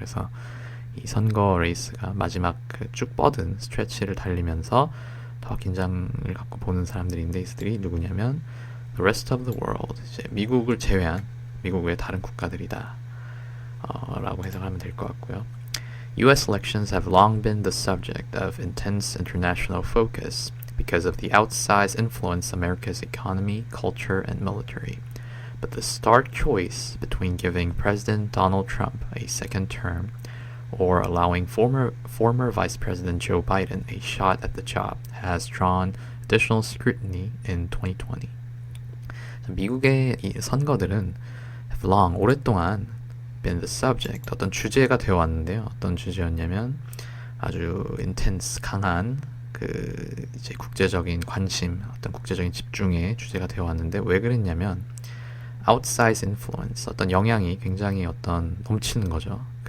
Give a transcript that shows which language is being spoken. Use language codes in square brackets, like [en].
[ko] 그래서 이 선거 레이스가 마지막 쭉 뻗은 스트레치를 달리면서 더 긴장을 갖고 보는 사람들인데, 이들이 누구냐면 [en] the rest of the world, [ko] 이제 미국을 제외한 미국 외 다른 국가들이다 라고 해석하면 될 것 같고요. [en] U.S. elections have long been the subject of intense international focus because of the outsized influence America's economy, culture, and military. But the stark choice between giving President Donald Trump a second term or allowing former Vice President Joe Biden a shot at the job has drawn additional scrutiny in 2020. [ko] 미국의 이 선거들은 [en] have long, [ko] 오랫동안 [en] been the subject, [ko] 어떤 주제가 되어 왔는데요. 어떤 주제였냐면 아주 intense, 강한 이제 국제적인 관심, 어떤 국제적인 집중의 주제가 되어 왔는데, 왜 그랬냐면 outsized influence, 어떤 영향이 굉장히 넘치는 거죠.